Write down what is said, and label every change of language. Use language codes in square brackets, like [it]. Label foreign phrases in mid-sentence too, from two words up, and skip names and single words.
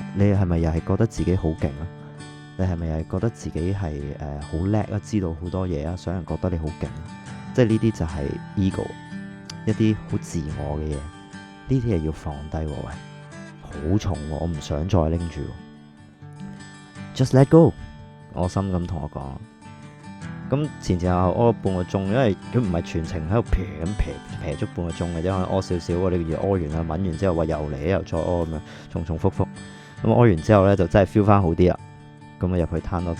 [yue] 你係咪又係覺得自己好勁啊？你係咪又係覺得自己係好叻啊？知道好多嘢啊？想人覺得你好勁啊？即係呢啲就係 ego， 一啲好自我嘅嘢，呢啲係要放低喎，喂，好重喎，我唔想再拎住。 [en] Just let go， [yue] 我心咁同我講。咁前後屙半個鐘，因為佢唔係全程喺度撇咁撇足半個鐘嘅啫，可能屙少少喎。你屙完啦，揾完之後話又嚟又再屙咁樣，重重複複。咁屙完之後咧就真係 feel 翻好啲啦。咁啊入去攤多陣。